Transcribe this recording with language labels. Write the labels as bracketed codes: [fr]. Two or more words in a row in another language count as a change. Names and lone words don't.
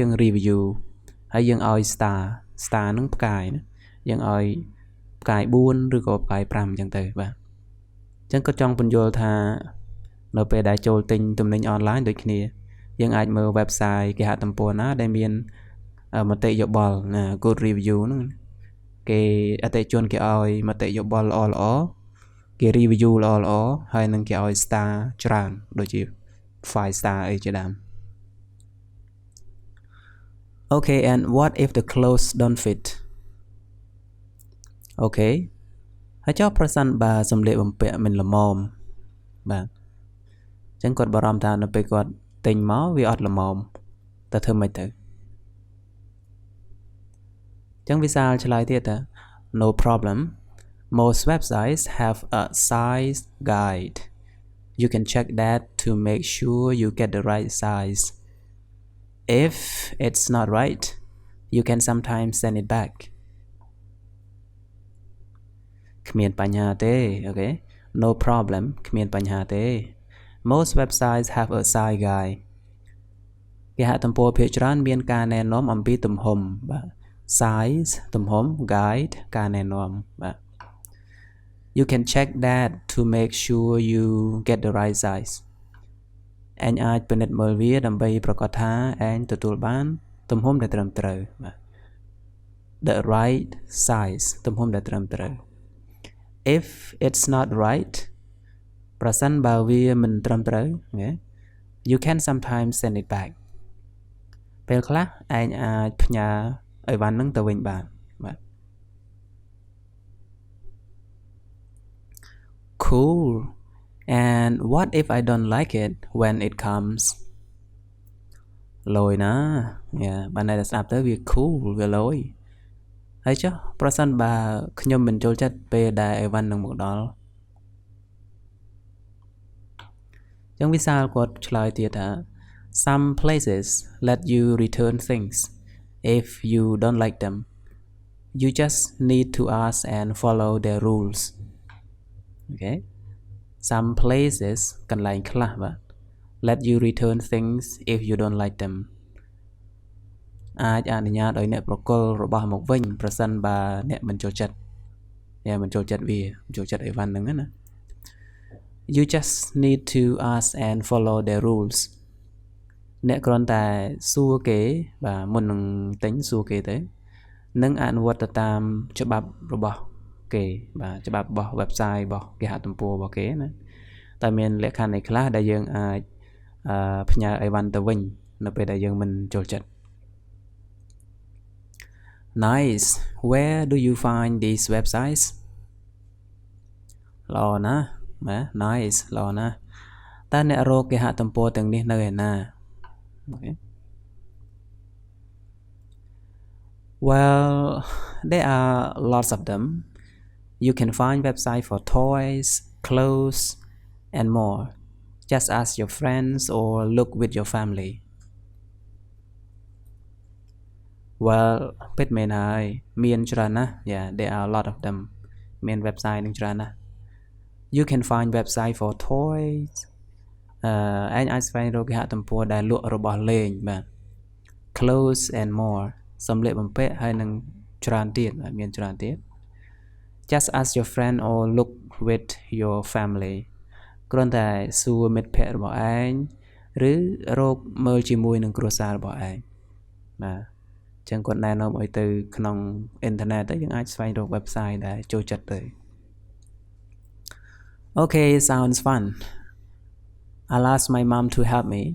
[km] review ហើយយើងឲ្យ star ហ្នឹងផ្កាយណាយើងឲ្យផ្កាយ4ឬក៏ផ្កាយ5អញ្ចឹងទៅបាទអញ្ចឹងក៏ចង់ពន្យល់ថានៅពេលដែលចូលទិញទំនិញអនឡាញដូចគ្នាយើងអាចមើល website គេហទំព័រណាដែលមានមតិយោបល់ណា [en] good review [km] ហ្នឹងគេអតិជនគេឲ្យមតិយោបល់ល្អគេ review ល្អហើយនឹងគេឲ្យ star ច្រើនដូចជា5 star អីជាដើម [en] Okay and what if the clothes don't fit Okay [km] ហើយចុះប្រសិនបើសម្លៀកបំពាក់មិនល្មមបាទចឹងគាត់បារម្ភថានៅពេលគាត់ទិញមកវាអត់ល្មមតើធ្វើម៉េចទៅ ចឹងវិសាលឆ្លើយទៀតថា [en] no problem most websites have a size guide You can check that to make sure you get the right size. If it's not right, you can sometimes send it back. [km] គ្មានបញ្ហាទេ [en] okay no problem [km] គ្មានបញ្ហាទេ [en] Most websites have a size guide [km] គេហទំព័រភាគច្រើនមានការណែនាំអំពី ទំហំបាទ size ទំហំ guide ការណែនាំបាទ [en] You can check that to make sure you get the right size [km] ឯងអាចពិនិត្យមើលវាដើម្បីប្រាកដថាឯងទទួលបានទំហំដែលត្រឹមត្រូវបាទ [en] The right size [km] ទំហំដែលត្រឹមត្រូវ [en] If it's not right [km] ប្រសិនបើវាមិនត្រឹមត្រូវ [en] You can sometimes send it back [km] ពេលខ្លះឯងអាចផ្ញើអីវ៉ាន់ហ្នឹងទៅវិញបានបាទ [en] Cool and what if I don't like it when it comes [km] លយណាបានតែស្ដាប់ទៅវា cool វាលយហើយចុះប្រសិនបើខ្ញុំមិនចូលចិត្តពេលដែលអីវ៉ាន់នឹងមកដល់ចឹងវិសាលគាត់ឆ្លើយទៀតថា [en] Some places let you return things if you don't like them. You just need to ask and follow their rules. Okay? Some places [km] កន្លែងខ្លះបាទ [en] let you return things if you don't like them. [km] អាចអនុញ្ញាតឲ្យអ្នកប្រគល់របស់មកវិញប្រសិនបើអ្នកមិនចូលចិត្តមិនចូលចិត្តវាមិនចូលចិត្តអីវ៉ាន់ហ្នឹងណា [en] You just need to ask and follow their rules [km] អ្នកគ្រាន់តែសួរគេបាទមុននឹងទិញសួរគេទៅនឹងអនុវត្តទៅតាមច្បាប់របស់គេបាទច្បាប់របស់ website របស់គេហទំព័ររបស់គេណាតែមានលក្ខខណ្ឌឯខ្លះដែលយើងអាចផ្ញើអីវ៉ាន់ទៅវិញនៅពេលដែលយើងមិនចូលចិត្ត [en] Nice where do you find these websites [km] ល្អណាស់បាទ nice ល្អណាស់តើអ្នករកគេហទំព័រទាំងនេះនៅឯណា Okay. [en] Well, there are lots of them. You can find websites for toys, clothes, and more. Just ask your friends or look with your family. Well, [km] ពិតមែនហើយមានច្រើនណាស់ [en] Yeah, there are a lot of them. [km] មាន website នឹងច្រើនណាស់ [en] You can find website for toys. [km] ឯងអាចស្វែងរកគេហទំព័រដែលលក់របស់លេងបាទ [en] Clothes and more [km] សម្លៀកបំពាក់ហើយនឹង ច្រើនទៀតបាទមានច្រើនទៀត [en] Just ask your friend or look with your family [km] គ្រាន់តែសួរមិត្តភ័ក្តិរបស់ឯងឬរកមើលជាមួយនឹងគ្រួសាររបស់ឯងបាទអញ្ចឹងគាត់ណែនាំឲ្យទៅក្នុងអ៊ីនធឺណិតទៅយើងអាចស្វែងរក website ដែលចូលចិត្តទៅ [en] Okay sounds fun I'll ask my mom to help me.